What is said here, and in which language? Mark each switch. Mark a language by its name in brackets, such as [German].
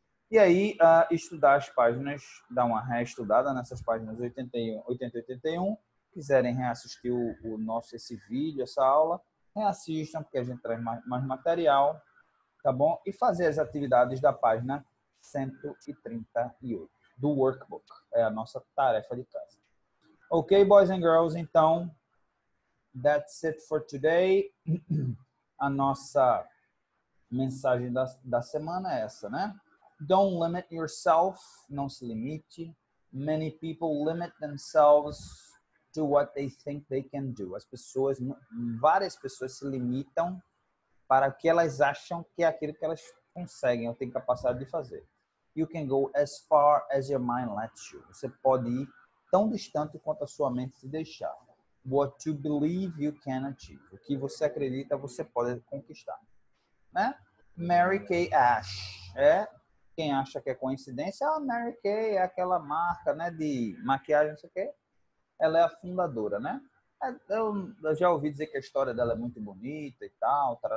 [Portuguese] E aí, estudar as páginas, dar uma reestudada nessas páginas 80 e 81. Quiserem reassistir esse vídeo, essa aula, reassistam, porque a gente traz mais material, tá bom? E fazer as atividades da página 138, do workbook. É a nossa tarefa de casa. [English] Ok, boys and girls? Então, that's it for today. [Portuguese] A nossa mensagem da semana é essa, né? [English] Don't limit yourself. [Portuguese] Não se limite. [English] Many people limit themselves to what they think they can do. [Portuguese] Várias pessoas se limitam para o que elas acham que é aquilo que elas conseguem ou têm capacidade de fazer. [English] You can go as far as your mind lets you. [Portuguese] Você pode ir tão distante quanto a sua mente te deixar. [English] What you believe you can achieve. [Portuguese] O que você acredita, você pode conquistar. Né? Mary Kay Ash. Quem acha que é coincidência, a Mary Kay é aquela marca, né, de maquiagem, não sei o quê. Ela é a fundadora, né? Eu já ouvi dizer que a história dela é muito bonita e tal.